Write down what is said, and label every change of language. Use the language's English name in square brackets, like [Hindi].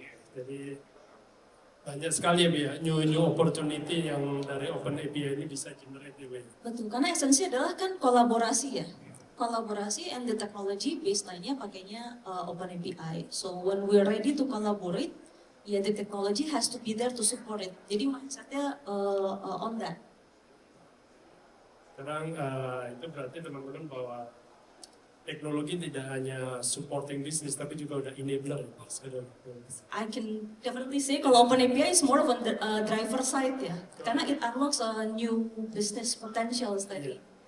[Indonesian] Jadi banyak sekali ya new opportunity yang dari Open API ini bisa generate juga. Betul, karena esensi adalah kan kolaborasi ya. [English] Kolaborasi and the technology baseline-nya pakainya Open API. So when we're ready to collaborate, ya the technology has to be there to support it. [Indonesian] Jadi mindset-nya on that. Sekarang itu berarti teman-teman bahwa teknologi tidak hanya supporting business tapi juga udah enabler. [English] I can definitely say kalau Open API is more of on the driver side ya, karena it unlocks new business potentials tadi.